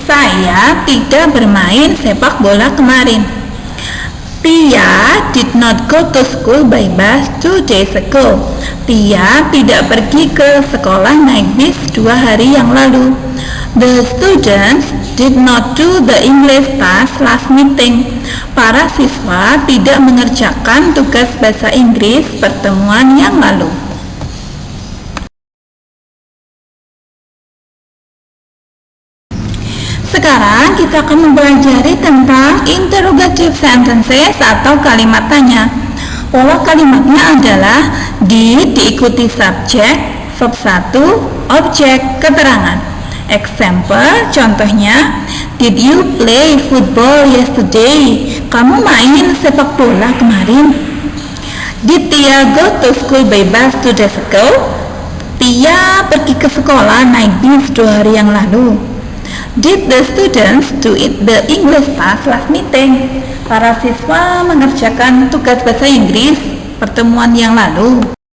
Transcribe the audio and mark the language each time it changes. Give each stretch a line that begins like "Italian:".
Indonesian: Saya tidak bermain sepak bola kemarin.
English: Tia did not go to school by bus 2 days ago.
Indonesian: Tia tidak pergi ke sekolah naik bis 2 hari yang lalu.
English: The students did not do the English task last meeting.
Indonesian: Para siswa tidak mengerjakan tugas bahasa Inggris pertemuan yang lalu. Sekarang kita akan mempelajari tentang interrogative sentences atau kalimat tanya. Pola kalimatnya adalah diikuti subjek, verb 1, objek, keterangan.
English: Example, contohnya, did you play football yesterday?
Indonesian: Kamu main sepak bola kemarin?
English: Did Tia go to school by bus 2 days ago?
Indonesian: Tia pergi ke sekolah naik bis 2 hari yang lalu.
English: Did the students do the English task last meeting?
Indonesian: Para siswa mengerjakan tugas bahasa Inggris pertemuan yang lalu.